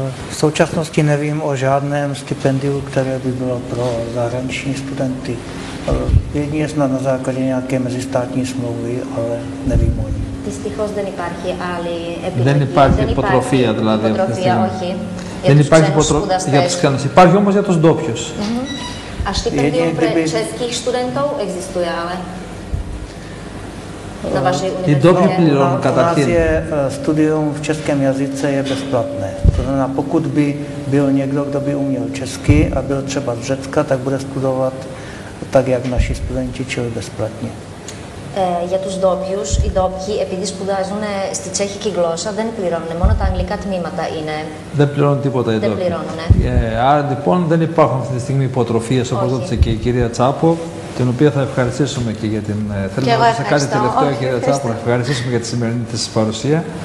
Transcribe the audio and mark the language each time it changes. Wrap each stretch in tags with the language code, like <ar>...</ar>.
<cs>V současnosti nevím o žádném stipendiu, které by bylo pro zahraniční studenty. Jedině snad na základě nějaké mezistátní smlouvy, ale nevím o ní.</cs> <el>Δυστυχώς δεν υπάρχει άλλη επιλογή. Δεν υπάρχει υποτροφία δηλαδή. Υποτροφία, όχι. Δεν υπάρχει υποτροφία για τους ξένους. Υπάρχει όμως για τους ντόπιους.</el> <sk>A štipendium pre českých študentov existuje, ale na vašej univerzitě.</sk> <cs>U nás je studium v českém jazyce je bezplatné. To znamená, pokud by byl někdo, kdo by uměl česky a byl třeba z Řecka, tak bude studovat tak, jak naši studenti, čili bezplatně.</cs> <el>Για τους ντόπιους, οι ντόπιοι επειδή σπουδάζουν στη τσέχικη γλώσσα δεν πληρώνουν, μόνο τα αγγλικά τμήματα είναι. Δεν πληρώνουν τίποτα οι ντόπιοι. Δεν πληρώνουν. Άρα λοιπόν δεν υπάρχουν αυτή τη στιγμή υποτροφίες, όπως ρώτησε και η κυρία Τσάπο. την οποία θα ευχαριστήσουμε και για την. Θέλω να ρωτήσω κάτι τελευταίο, κύριε Τσάπου, να ευχαριστήσουμε για τη σημερινή της παρουσία.</el>